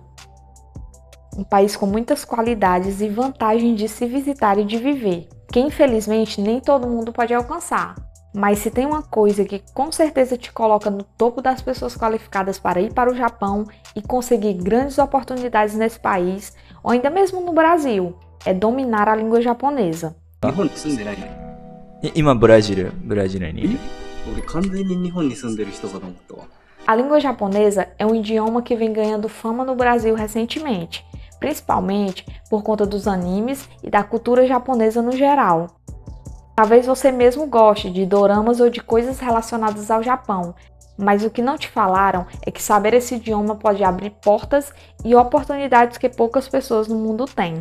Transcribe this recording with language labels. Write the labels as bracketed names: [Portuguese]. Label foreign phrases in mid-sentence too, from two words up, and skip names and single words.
[Portuguese] Um país com muitas qualidades e vantagens de se visitar e de viver, que infelizmente nem todo mundo pode alcançar. Mas se tem uma coisa que com certeza te coloca no topo das pessoas qualificadas para ir para o Japão e conseguir grandes oportunidades nesse país, ou ainda mesmo no Brasil, é dominar a língua japonesa. [Japanese] 日本に住んでないね。今ブラジルにいる。俺完全に日本に住んでる人かと思ったわ。 [Portuguese] A língua japonesa é um idioma que vem ganhando fama no Brasil recentemente, principalmente por conta dos animes e da cultura japonesa no geral. Talvez você mesmo goste de doramas ou de coisas relacionadas ao Japão, mas o que não te falaram é que saber esse idioma pode abrir portas e oportunidades que poucas pessoas no mundo têm.